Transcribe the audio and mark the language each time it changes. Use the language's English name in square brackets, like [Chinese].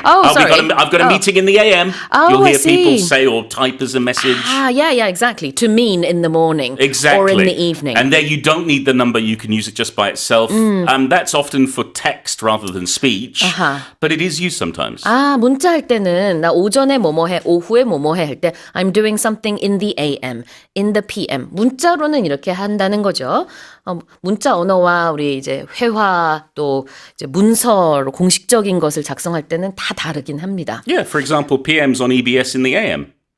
[English] Sorry. I've got a meeting in the AM. You'll I hear people say or type as a message. Yeah, exactly. To mean in the morning. Exactly. Or in the evening. And there you don't need the number. You can use it just by itself. That's often for text rather than speech. But it is used sometimes. [Korean] 문자 할 때는 나 오전에 뭐뭐 해, 오후에 뭐뭐 해 할 때 [English] I'm doing something in the AM, in the PM. [Korean] 문자로는 이렇게 한다는 거죠. 문자 언어와 우리 이제 회화 또 이제 문서로 공식적인 것을 작성할 때는 다 다르긴 합니다. [English] Yeah, for example, PM's on EBS in the AM.